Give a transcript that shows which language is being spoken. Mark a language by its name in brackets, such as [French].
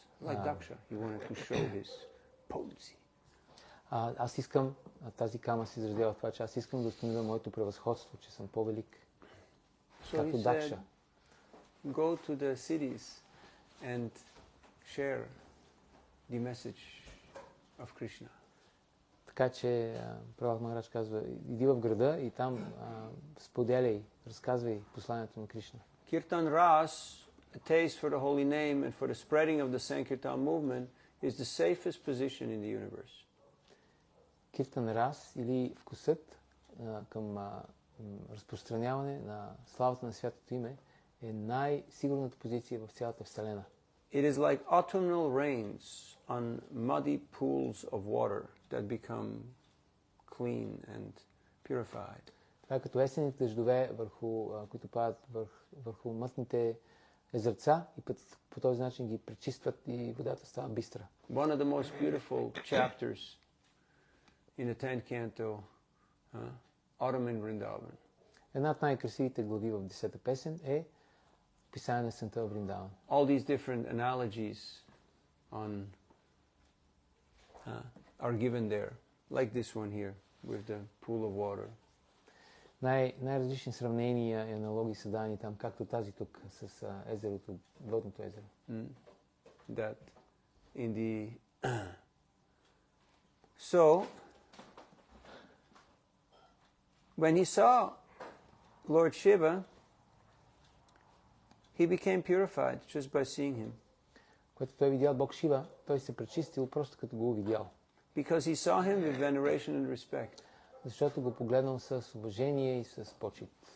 [English] Like Daksha, he wanted to show his potency. [Bulgarian] Аз искам, тази кама се изразява в това, че аз искам да установя моето превъзходство, че съм по-велик, както Дакша. [English] go to the cities and share the message of Krishna. [Bulgarian] Така че Прабху Махарадж казва, иди в града и там споделяй, разказвай посланието на Кришна. [English] Kirtan Ras, a taste for the holy name and for the spreading of the Sankirtan movement, is the safest position in the universe. [Bulgarian] Киртан Рас или вкусът към разпространяване на славата на святото име е най-сигурната позиция в цялата Вселена. [English] It is like autumnal rains on muddy pools of water that become clean and purified. [Bulgarian] Това е като есенните дъждове, които падат върху мътните езерца и по този начин ги пречистват и водата става бистра. [English] One of the most beautiful chapters in the 10th canto, Autumn in Vrindavan. [Bulgarian] Една от най-красивите глави в 10-та песен е описание на есента в Вриндаван. [English] All these different analogies are given there, like this one here with the pool of water. [Bulgarian] Най-различни сравнения и аналогии са дани там, както тази тук с езерото, водното езеро. [English] That in the so when he saw Lord Shiva, he became purified just by seeing him. [Bulgarian] Когато той видял Бог Шива, той се пречистил просто като го увидял. [English] Because he saw him with veneration and respect. [Bulgarian] Защото го погледнал с уважение и с почит.